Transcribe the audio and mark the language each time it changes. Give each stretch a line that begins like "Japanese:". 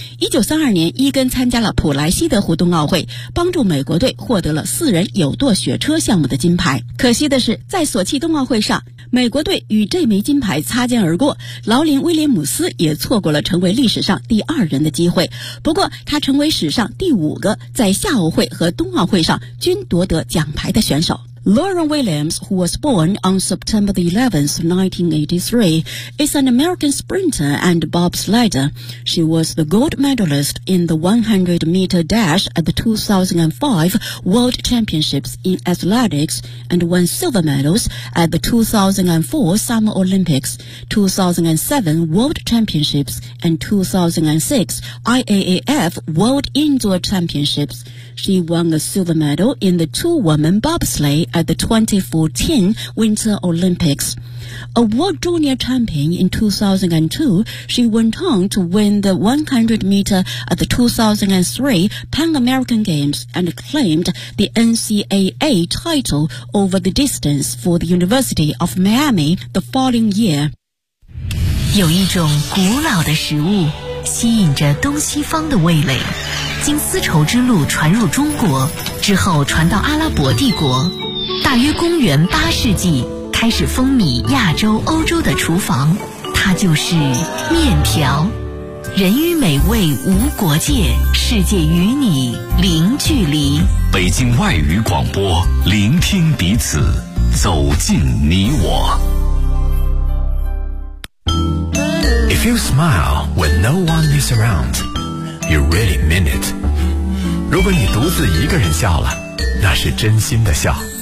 Chinese: 1932年，伊根参加了普莱西德湖冬奥会，帮助美国队获得了四人有舵雪车项目的金牌。可惜的是，在索契冬奥会上，美国队与这枚金牌擦肩而过，劳林威廉姆斯也错过了成为历史上第二人的机会。不过他成为史上第五个在夏奥会和冬奥会上均夺得奖牌的选手。
English: Lauren Williams, who was born on September 11, 1983, is an American sprinter and bobsledder. She was the gold medalist in the 100-meter dash at the 2005 World Championships in Athletics and won silver medals at the 2004 Summer Olympics, 2007 World Championships, and 2006 IAAF World Indoor Championships. She won a silver medal in the two-woman bobsleigh at the 2014 Winter Olympics. A world junior champion in 2002, she went on to win the 100-meter at the 2003 Pan American Games and claimed the NCAA title over the distance for the University of Miami the following year.
Chinese: 有一种古老的食物吸引着东西方的味蕾，经丝绸之路传入中国之后传到阿拉伯帝国，大约公元八世纪开始风靡亚洲欧洲的厨房，它就是面条。人与美味无国界，世界与你零距离。北京外语广播，聆听彼此，走进你我。
English: If you smile when no one is around, you really mean it.
Chinese: 如果你独自一个人笑了，那是真心的笑。